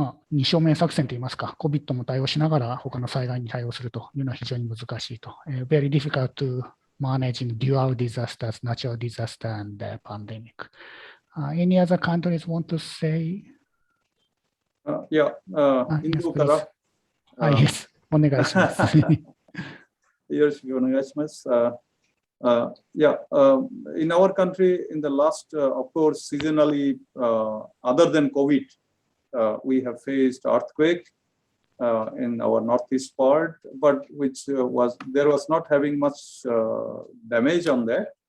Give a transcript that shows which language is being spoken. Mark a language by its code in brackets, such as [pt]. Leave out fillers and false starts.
[ja] 二正面作戦といいますか、COVID も対応しながら他の災害に対応するというのは非常に難しいと。 [en] Very difficult to manage dual disasters, natural disaster and pandemic. Any other countries want to say? [ja] Yeah, インドから。 Yes, お願いします。よろしくお願いします。 [en] in our country, in the last, of course, seasonally, other than COVID, we have faced earthquake in our northeast part, but which there was not having much damage on that.